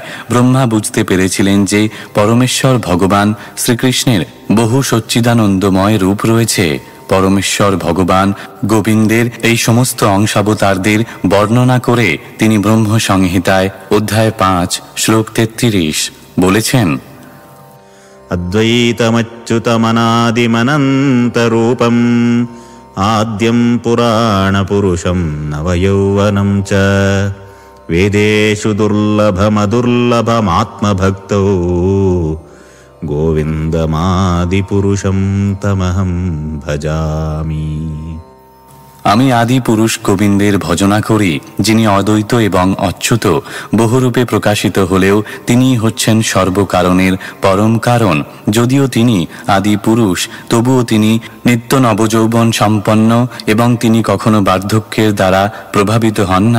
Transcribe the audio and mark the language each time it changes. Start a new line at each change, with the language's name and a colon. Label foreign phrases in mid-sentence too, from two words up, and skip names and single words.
Bangla: ব্রহ্মা বুঝতে পেরেছিলেন যে পরমেশ্বর ভগবান শ্রীকৃষ্ণের বহু সচ্চিদানন্দময় রূপ রয়েছে। পরমেশ্বর ভগবান গোবিন্দের এই সমস্ত অংশাবতারদের বর্ণনা করে তিনি ব্রহ্ম সংহিতায় অধ্যায় 5 শ্লোক 33 বলেছেন,
Sanskrit: অদ্বৈতমচ্যুতমনাদিমনন্তরূপম আদ্যম পুরাণপুরুষম নবযৌবনম চ বেদেষু দুর্লভমদুর্লভমাত্মভক্তৌ গোবিন্দমাদিপুরুষম তমহং ভজামি।
Bangla: আমি আদি পুরুষ গোবিন্দের ভজনা করি, যিনি অদ্বৈত এবং অচ্যুত। বহুরূপে প্রকাশিত হলেও তিনি হচ্ছেন সর্বকারণের পরম কারণ। যদিও তিনি আদি পুরুষ, তবুও তিনি নিত্য নবযৌবন সম্পন্ন এবং তিনি কখনো বার্ধক্যের দ্বারা প্রভাবিত হন না।